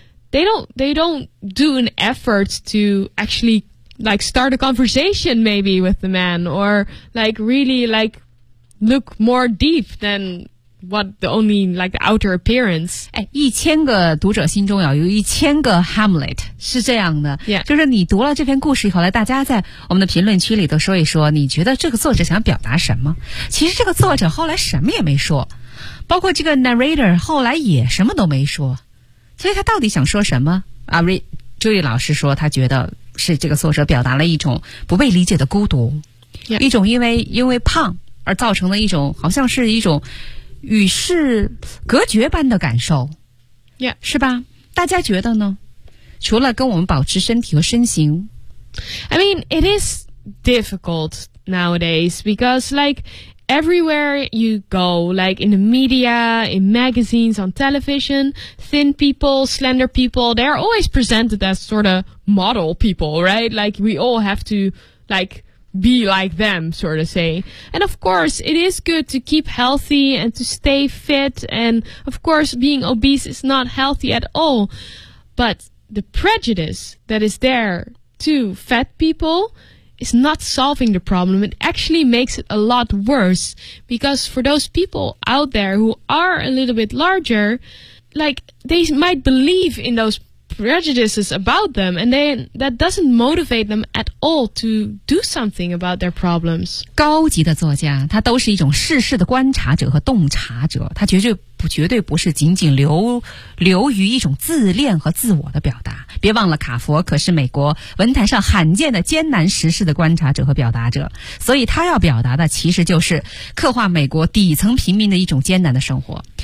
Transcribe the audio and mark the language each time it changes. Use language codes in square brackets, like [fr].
[en] They don't do an effort to actually like start a conversation maybe with the man or like really like look more deep than what the only like the outer appearance. [zh] 哎，一千个读者心中要有一千个 Hamlet 是这样的。 [en] Yeah. [zh] 就是你读了这篇故事以后，来大家在我们的评论区里都说一说，你觉得这个作者想表达什么？其实这个作者后来什么也没说，包括这个 narrator 后来也什么都没说。所以他到底想说什么？朱莉老师说，他觉得是这个作者表达了一种不被理解的孤独， [en] yeah. [zh] 一种因为胖而造成的一种好像是一种与世隔绝般的感受。 [en] Yeah. [zh] 是吧？大家觉得呢？除了跟我们保持身体和身形。 [en] I mean, it is difficult nowadays because like everywhere you go, like in the media, in magazines, on television, thin people, slender people, they're always presented as sort of model people, right? Like we all have to like... be like them, sort of say. And of course, it is good to keep healthy and to stay fit. And of course, being obese is not healthy at all. But the prejudice that is there to fat people is not solving the problem. It actually makes it a lot worse. Because for those people out there who are a little bit larger, like, they might believe in those prejudices about them, and then that doesn't motivate them at all to do something about their problems. [zh] 高级的作家，他都是一种世事的观察者和洞察者，他绝对不是仅仅流于一种自恋和自我的表达。别忘了，卡佛可是美国文坛上罕见的艰难时事的观察者和表达者，所以他要表达的其实就是刻画美国底层平民的一种艰难的生活。